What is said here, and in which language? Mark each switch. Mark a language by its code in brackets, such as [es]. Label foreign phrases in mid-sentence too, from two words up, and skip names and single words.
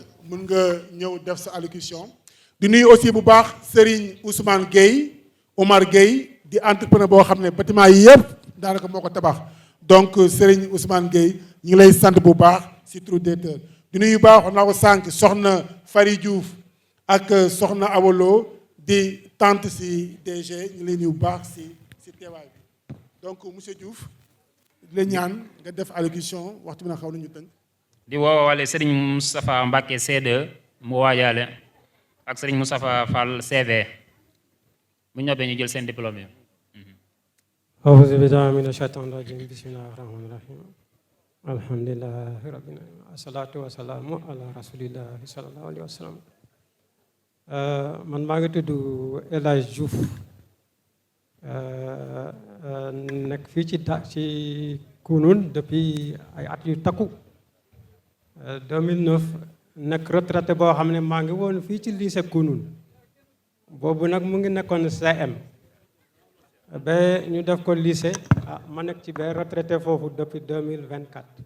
[wo] mun nga ñëw def sa allocution di nuyu aussi bu baax Serigne Ousmane Gueye Omar Gueye di entrepreneur boo xam ne bâtiment yi yëpp daanaka moo ko tabax donc Serigne Ousmane Gueye ñu ngi lay sant bu baax si turu directeur di nuyu baax wax naa ko sànq soxna Fari Diouf ak soxna Awolo di tante si DG ñu lay nuyu bu baax si teewaay bi donc monsieur Diouf di la ñaan nga def allocution waxtu bi na xaw nañu tënk di woowale Serigne Moustapha Mbacké C2 mu waajaale ak Serigne Moustapha Fall CV bu ñobbee ñu jël seen diplôme yi. [ar] أعوذ بالله من الشيطان الرجيم بسم الله الرحمن الرحيم الحمد لله رب العالمين الصلاة والسلام على رسول الله صلى الله عليه وسلم [wo] man maa ngi tudd El Hadj Diouf nekk fii ci Kounoune depuis ay at yu takku 2009 nekk retraité boo xam ne maa ngi woon fii ci lycée Kounoune boobu nag mu ngi nekkoon CM ba ñu def ko lycée ma nekk ci ba retraité foofu depuis 2024